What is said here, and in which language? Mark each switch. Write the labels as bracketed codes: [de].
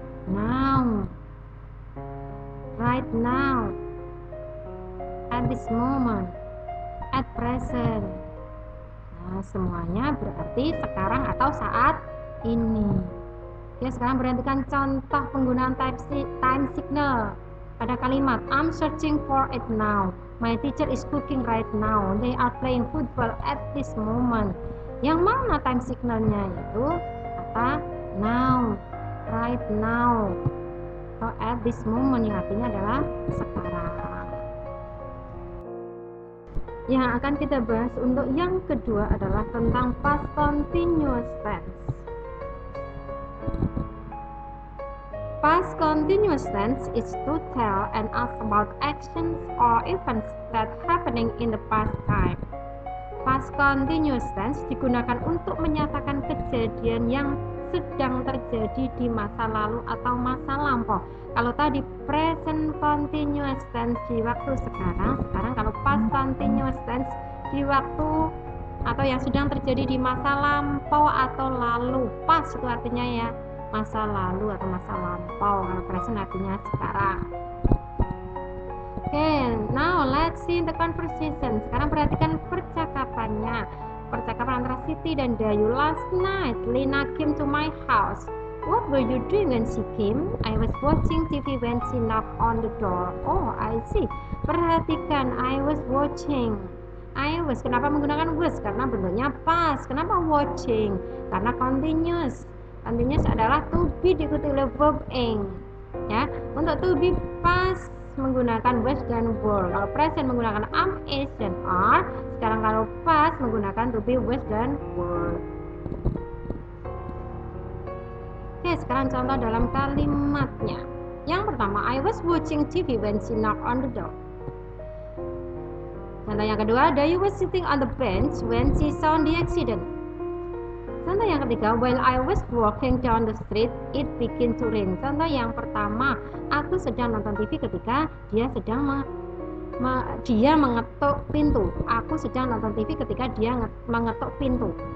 [en] Now, right now, at this moment, at present. [id] Nah, semuanya berarti sekarang atau saat ini. Oke, sekarang perhatikan contoh penggunaan time signal pada kalimat [en] I'm searching for it now. My teacher is cooking right now. They are playing football at this moment. [id] Yang mana time signalnya? Itu kata [en] now, right now, [id] atau [en] at this moment, [id] yang artinya adalah sekarang. Yang akan kita bahas untuk yang kedua adalah tentang past continuous tense. [en] Past continuous tense is to tell and ask about actions or events that happening in the past time. [id] Past continuous tense digunakan untuk menyatakan kejadian yang sedang terjadi di masa lalu atau masa lampau. Kalau tadi present continuous tense di waktu sekarang kalau past continuous tense di waktu atau yang sedang terjadi di masa lampau atau lalu. Past itu artinya ya masa lalu atau masa lampau, kalau present artinya sekarang. [en] Okay, now let's see the conversation. [id] Sekarang perhatikan percakapannya. Percakapan antara Siti dan Dayu. [en] Last night, Lina came to my house. What were you doing when she came? I was watching TV when she knocked on the door. Oh, I see. [id] Perhatikan, [en] I was watching. I was, [id] kenapa menggunakan was? Karena bentuknya past. Kenapa watching? Karena continuous. Continuous adalah to be diikuti oleh verb ing. Ya, untuk to be past menggunakan was dan were. Kalau present menggunakan am, is, dan are. Sekarang kalau past menggunakan to be, was, dan were. Oke, sekarang contoh dalam kalimatnya. Yang pertama, [en] I was watching TV when she knocked on the door. [id] Contoh yang kedua, [en] Dayu was sitting on the bench when she saw the accident. [id] Contoh yang ketiga, [en] while I was walking down the street, it began to rain. [id] Contoh yang pertama, aku sedang nonton TV ketika dia sedang dia mengetuk pintu. Aku sedang nonton TV ketika dia mengetuk pintu.